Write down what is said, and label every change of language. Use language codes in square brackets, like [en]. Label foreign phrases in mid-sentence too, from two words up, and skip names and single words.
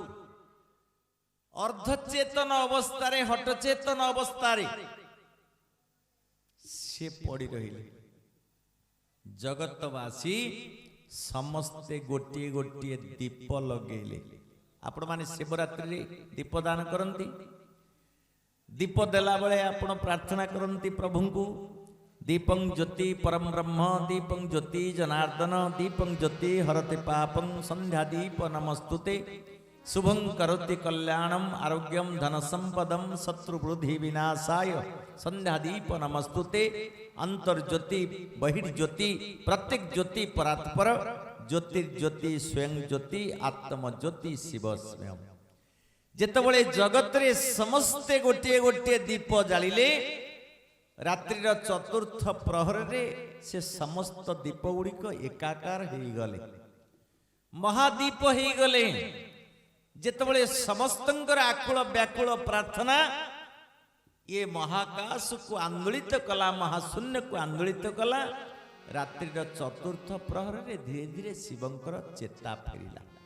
[or] ଅର୍ଦ୍ଧଚେତନ ଅବସ୍ଥା ହଠଚେତନ ଅବସ୍ଥା ସେ ପଡ଼ି ରହିଲେ ଜଗତବାସୀ ସମସ୍ତେ ଗୋଟେ ଗୋଟେ ଦୀପ ଲଗେଇଲେ ଆପଣ ମାନେ ଶିବରାତ୍ରି ଦୀପ ଦାନ କରନ୍ତି ଦୀପ ଦେଲା ବେଳେ ଆପଣ ପ୍ରାର୍ଥନା କରନ୍ତି ପ୍ରଭୁ କୁ [sa] दीपं ज्योति परम ब्रह्म दीपं ज्योति जनार्दन दीपं ज्योति हरते पापं संध्या दीप नमस्तुते शुभं करोति कल्याणम आरोग्यम धन संपदम शत्रुवृद्धि विनाशाय संध्या दीप नमस्तुते अंतर्ज्योति बहिर्ज्योति प्रत्येक ज्योति परात्पर ज्योतिर्ज्योति स्वयं ज्योति आत्म ज्योति [or] ଶିବ ସ୍ୱୟଂ ଯେତେବେଳେ ଜଗତ ରେ ସମସ୍ତେ ଗୋଟେ ଗୋଟେ ଦୀପ ଜାଳିଲେ ରାତ୍ରିର ଚତୁର୍ଥ ପ୍ରହର ରେ ସେ ସମସ୍ତ ଦୀପ ଗୁଡ଼ିକ ଏକାକାର ହୋ ଗଲେ ମହାଦୀପ ହୋ ଗଲେ ଯେତେବେଳେ ସମସ୍ତଙ୍କର ଆକୁଳ ବ୍ୟାକୁଳ ପ୍ରାର୍ଥନା ଏ ମହାକାଶ କୁ ଆନ୍ଦୋଳିତ କଲା ମହାଶୂନ୍ୟ କୁ ଆନ୍ଦୋଳିତ କଲା ରାତ୍ରିର ଚତୁର୍ଥ ପ୍ରହର ରେ ଧୀରେ ଧୀରେ ଶିବଙ୍କର ଚେତା ଫେରିଲା